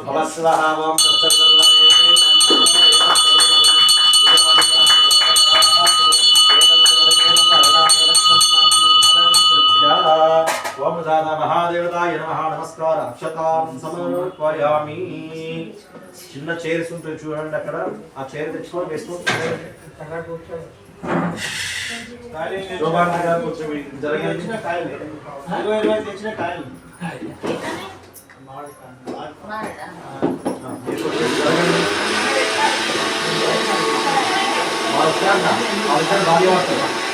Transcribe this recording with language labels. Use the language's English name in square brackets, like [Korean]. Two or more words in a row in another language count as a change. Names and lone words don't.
[Sanskrit] स्वाहा ओम ओम दादा महादेवताय नमः नमस्कार अक्षतां समर्पयामि [Telugu] చిన్న చైర్స్ ఉంటాయి చూడండి అక్కడ ఆ చైర్ తెచ్చుకొని వేసుకోండి కొంచెం జరగండి తెచ్చిన కాయలు భారీ పడుతుంది